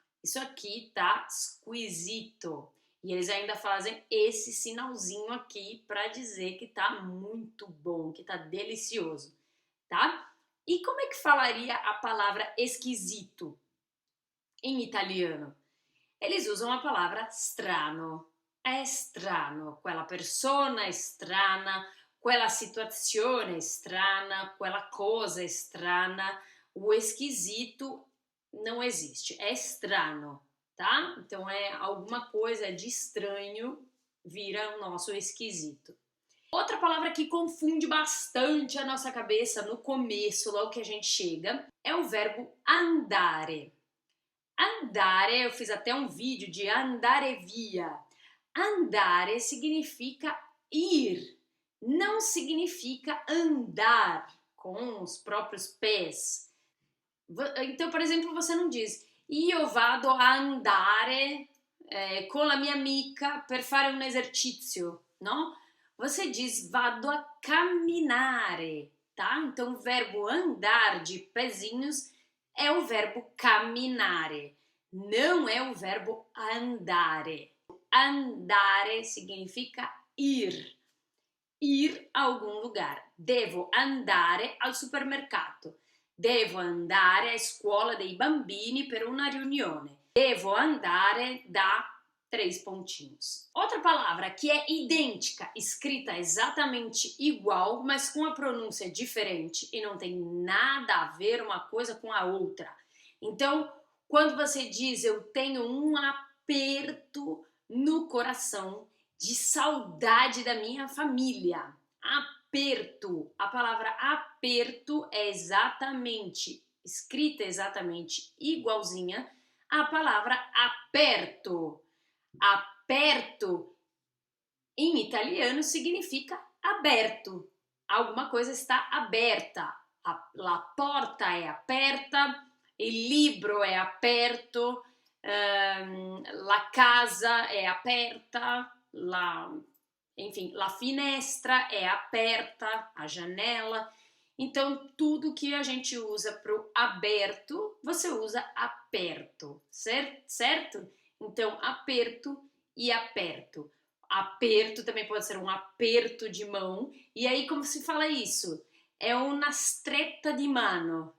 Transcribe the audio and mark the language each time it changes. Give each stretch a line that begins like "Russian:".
Portuguese: Isso aqui tá squisito. E eles ainda fazem esse sinalzinho aqui para dizer que tá muito bom, que tá delicioso, tá? E como é que falaria a palavra esquisito em italiano? Eles usam a palavra strano.
Italian: È strano, quella persona è strana, quella situazione è strana, quella cosa è strana.
Portuguese: O esquisito não existe, é strano, tá? Então é alguma coisa de estranho, vira o nosso esquisito. Outra palavra que confunde bastante a nossa cabeça no começo, logo que a gente chega, é o verbo andare. Andare, eu fiz até um vídeo de andare via. Andare significa ir, não significa andar com os próprios pés. Então, por exemplo, você não diz
Italian: io vado a andare con la mia amica per fare un esercizio,
Portuguese: não? Você diz
Italian: vado a camminare,
Portuguese: tá? Então, o verbo andar de pezinhos é o verbo camminare, não é o verbo andare. Andare significa ir a algum lugar.
Italian: Devo andare al supermercato. Devo andare a scuola dei bambini per una riunione.
Portuguese: Devo andare dá 3 pontinhos. Outra palavra que é idêntica, escrita exatamente igual, mas com a pronúncia diferente e não tem nada a ver uma coisa com a outra. Então, quando você diz eu tenho um aperto no coração de saudade da minha família. Aperto. A palavra aperto é exatamente, escrita exatamente igualzinha à palavra aperto. Aperto em italiano significa aberto. Alguma coisa está aberta.
Italian: La porta è aperta, il libro è aperto, la casa è aperta, enfim, la finestra é aperta,
Portuguese: a janela. Então, tudo que a gente usa para o aberto, você usa aperto, certo? Então, aperto e aperto. Aperto também pode ser um aperto de mão. E aí, como se fala isso? É
Italian: una stretta di mano.